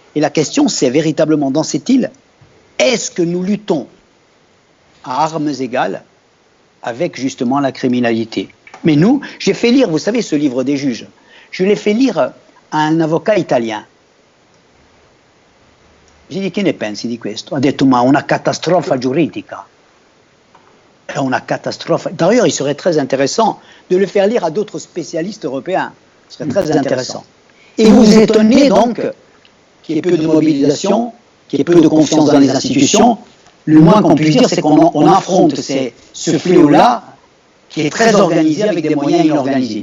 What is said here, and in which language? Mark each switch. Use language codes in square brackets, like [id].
[fr] Et la question, c'est véritablement dans cette île, est-ce que nous luttons à armes égales avec justement la criminalité? Mais nous, j'ai fait lire, vous savez, ce livre des juges, je l'ai fait lire à un avocat italien. J'ai dit, [it] che ne pensi di questo? Ha detto, ma una catastrofe giuridica. Una catastrophe. [fr] D'ailleurs, il serait très intéressant de le faire lire à d'autres spécialistes européens. Ce serait très intéressant. Et vous vous étonnez donc qu'il y ait peu de mobilisation, qu'il y ait peu de confiance dans les institutions. Le moins qu'on puisse dire, c'est qu'on affronte ce fléau-là qui est très organisé avec des moyens inorganisés.